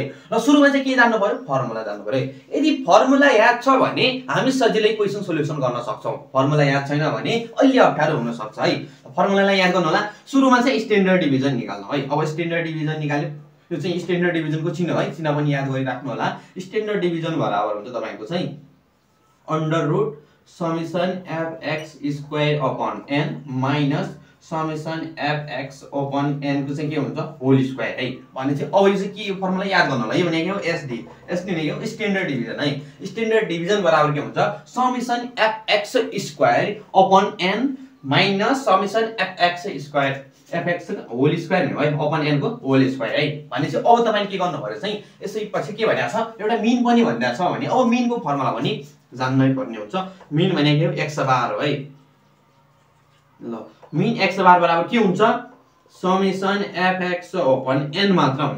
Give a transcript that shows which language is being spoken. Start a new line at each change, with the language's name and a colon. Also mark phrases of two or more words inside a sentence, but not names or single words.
Nepali: र सुरुमा चाहिँ के जान्नु पर्यो, फर्मुला जान्नु पर्यो। यदि फर्मुला याद छ भने हामी सजिलै
English: question solution
Nepali: गर्न सक्छौं। फर्मुला याद छैन भने अलि अप्ठ्यारो हुन सक्छ है। फर्मुलालाई याद गर्नु होला। सुरुमा चाहिँ
English: standard deviation
Nepali: निकाल्नु है। अब
English: standard deviation
Nepali: निकाल्यो, यो चाहिँ स्ट्यान्डर्ड डिभिजनको चिन्ह है, चिन्ह पनि याद गरिराख्नु होला।
English: standard deviation
Nepali: बराबर हुन्छ तपाईको चाहिँ
English: under root summation fx square upon n minus summation fx upon n
Nepali: को चाहिँ के हुन्छ
English: whole square
Nepali: है। भने चाहिँ अब यो चाहिँ के फर्मुला याद गर्नु होला। यो भनेको SD भनेको
English: standard deviation
Nepali: है।
English: standard deviation
Nepali: बराबर के हुन्छ
English: summation fx square upon n minus summation fx square fx whole square
Nepali: है
English: upon n
Nepali: को
English: whole square
Nepali: है। भने चाहिँ अब तपाईले के गर्नु पर्यो चाहिँ यसै पछि के भनेको छ, एउटा मीन पनि भनिएको छ भने अब मीन को फर्मुला पनि जान्नै पर्ने हुन्छ। मीन भनेको
English: x bar
Nepali: हो है। ल मीन
English: x bar
Nepali: बराबर के हुन्छ
English: summation fx upon n
Nepali: मात्र हुन्छ।